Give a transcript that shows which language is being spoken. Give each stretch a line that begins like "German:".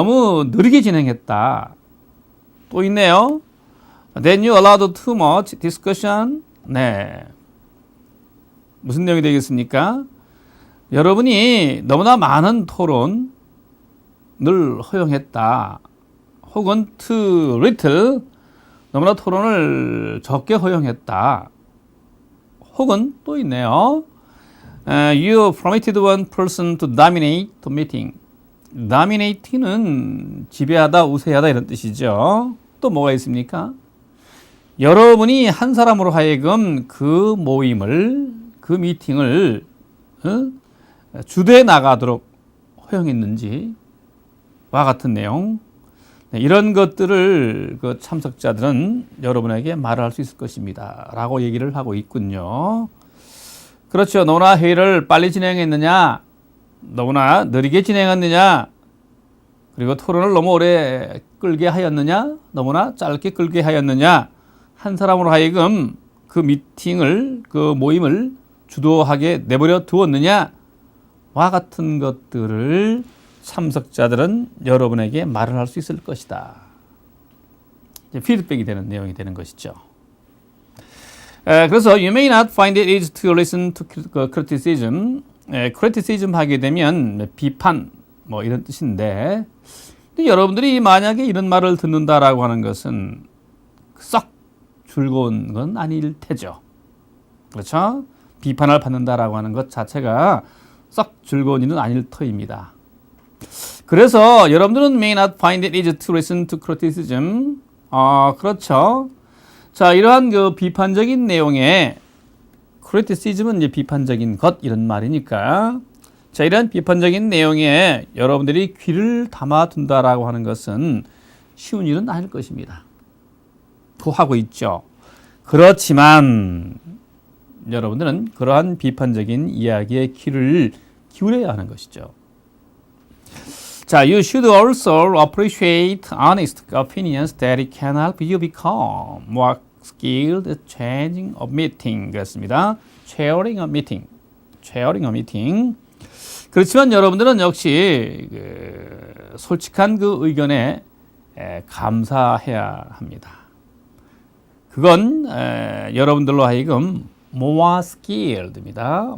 Korean: 너무 느리게 진행했다. 또 있네요.
English: Then you allowed too much discussion.
Korean: 네. 무슨 내용이 되겠습니까? 여러분이 너무나 많은 토론을 허용했다. 혹은
English: too little,
Korean: 너무나 토론을 적게 허용했다. 혹은 또 있네요.
English: You permitted one person to dominate the meeting.
Korean: dominate는 지배하다, 우세하다 이런 뜻이죠. 또 뭐가 있습니까? 여러분이 한 사람으로 하여금 그 모임을, 그 미팅을 주도해 나가도록 허용했는지와 같은 내용. 네, 이런 것들을 그 참석자들은 여러분에게 말을 할 수 있을 것입니다. 라고 얘기를 하고 있군요. 그렇죠. 너무나 회의를 빨리 진행했느냐, 너무나 느리게 진행했느냐, 그리고 토론을 너무 오래 끌게 하였느냐, 너무나 짧게 끌게 하였느냐, 한 사람으로 하여금 그 미팅을, 그 모임을 주도하게 내버려 두었느냐와 같은 것들을 참석자들은 여러분에게 말을 할 수 있을 것이다. 이제 피드백이 되는 내용이 되는 것이죠. 그래서
English: you may not find it easy to listen to criticism.
Korean: criticism 하게 되면 비판 뭐 이런 뜻인데, 근데 여러분들이 만약에 이런 말을 듣는다라고 하는 것은 썩 즐거운 건 아닐 테죠. 그렇죠? 비판을 받는다라고 하는 것 자체가 썩 즐거운 일은 아닐 터입니다. 그래서 여러분들은
English: may not find it easy to listen to criticism.
Korean: 그렇죠. 자, 이러한 그 비판적인 내용에 criticism은 이제 비판적인 것 이런 말이니까, 자, 이러한 비판적인 내용에 여러분들이 귀를 담아둔다라고 하는 것은 쉬운 일은 아닐 것입니다. 그 하고 있죠. 그렇지만 여러분들은 그러한 비판적인 이야기에 귀를 기울여야 하는 것이죠.
English: 자, you should also appreciate honest opinions that it can help you become more skilled at changing a meeting.
Korean: 그렇습니다.
English: chairing a meeting. chairing a meeting.
Korean: 그렇지만 여러분들은 역시 솔직한 그 의견에 감사해야 합니다. 그건 여러분들로 하여금
English: more skilled
Korean: 입니다.